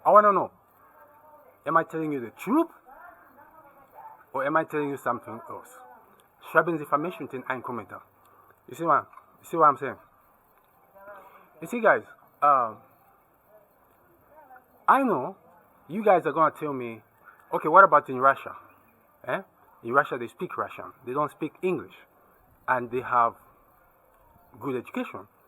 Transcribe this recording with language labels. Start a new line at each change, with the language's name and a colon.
English: I want to know, am I telling you the truth? Or am I telling you something else?
German: Schreiben Sie für mich unten einen Kommentar.
English: You see what I'm saying? You see, guys, I know you guys are going to tell me, okay, what about in Russia? In Russia, they speak Russian. They don't speak English. And they have good education.